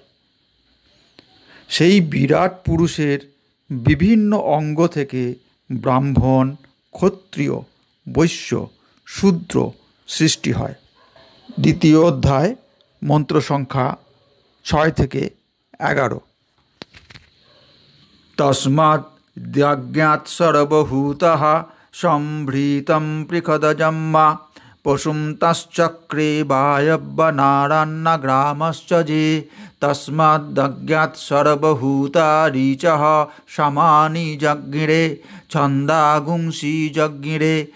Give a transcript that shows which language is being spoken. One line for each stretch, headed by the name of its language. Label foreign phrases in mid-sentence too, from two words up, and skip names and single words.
Bangla: সেই বিরাট পুরুষের বিভিন্ন অঙ্গ থেকে ব্রাহ্মণ, ক্ষত্রিয়, বৈশ্য, শূদ্র সৃষ্টি হয়। দ্বিতীয় অধ্যায়, মন্ত্র সংখ্যা 6 থেকে 11।
Sanskrit: তস্মাৎ যজ্ঞাৎ সর্বভূতঃ সম্ভৃতং পৃষদজং মা পশুং তশ্চক্রে বায়ব্যনারান্নগ্রামশ্চ যে তস্মাৎ যজ্ঞাৎ সর্বভূতারিচঃ সমানি যজ্ঞিরে ছন্দাগুংসি যজ্ঞিরে